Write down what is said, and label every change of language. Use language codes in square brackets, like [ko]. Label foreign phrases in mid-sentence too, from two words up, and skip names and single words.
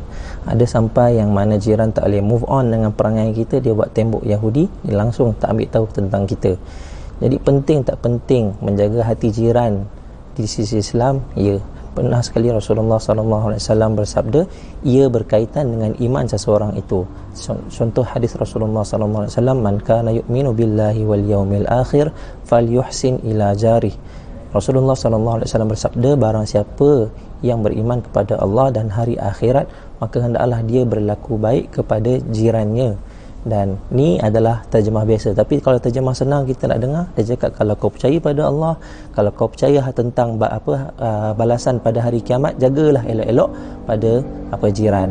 [ms] Ada sampai yang mana jiran tak boleh [en] move on [ms] dengan perangai kita, dia buat tembok Yahudi, dia langsung tak ambil tahu tentang kita. Jadi penting tak penting menjaga hati jiran di sisi Islam? Ya. Pernah sekali Rasulullah SAW bersabda, ia berkaitan dengan iman seseorang itu. Contoh hadis Rasulullah SAW, [ar] "من كان يؤمن بالله واليوم الآخر فليحسن إلى جاره." [ms] Rasulullah SAW bersabda, barang siapa yang beriman kepada Allah dan hari akhirat, maka hendaklah dia berlaku baik kepada jirannya. Dan ni adalah terjemah biasa. Tapi kalau terjemah senang kita nak dengar, dia cakap kalau kau percaya pada Allah, kalau kau percaya tentang balasan pada hari kiamat, jagalah elok-elok pada jiran.